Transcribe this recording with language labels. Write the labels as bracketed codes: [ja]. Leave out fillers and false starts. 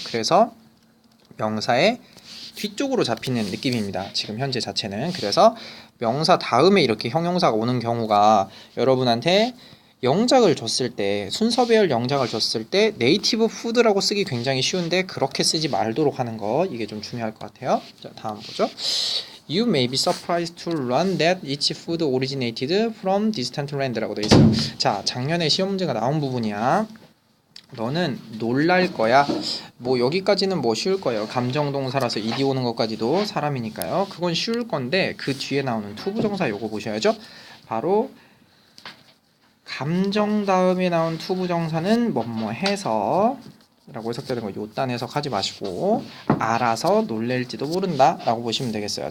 [ko] 그래서 명사의 뒤쪽으로 잡히는 느낌입니다. 지금 현재 자체는. 그래서 명사 다음에 이렇게 형용사가 오는 경우가, 여러분한테 영작을 줬을 때, 순서 배열 영작을 줬을 때 네이티브 푸드라고 쓰기 굉장히 쉬운데 그렇게 쓰지 말도록 하는 거, 이게 좀 중요할 것 같아요. 자, 다음 보죠. [en] You may be surprised to learn that each food originated from distant land [ko] 라고 되어 있어요. 자, 작년에 시험 문제가 나온 부분이야. 너는 놀랄 거야. 뭐 여기까지는 뭐 쉬울 거예요. 감정동사라서 이디 오는 것까지도 사람이니까요. 그건 쉬울 건데, 그 뒤에 나오는 투부정사 요거 보셔야죠. 바로 감정 다음에 나온 투부정사는 뭐뭐 해서 라고 해석되는 거, 요딴 해석하지 마시고 알아서 놀랄지도 모른다 라고 보시면 되겠어요.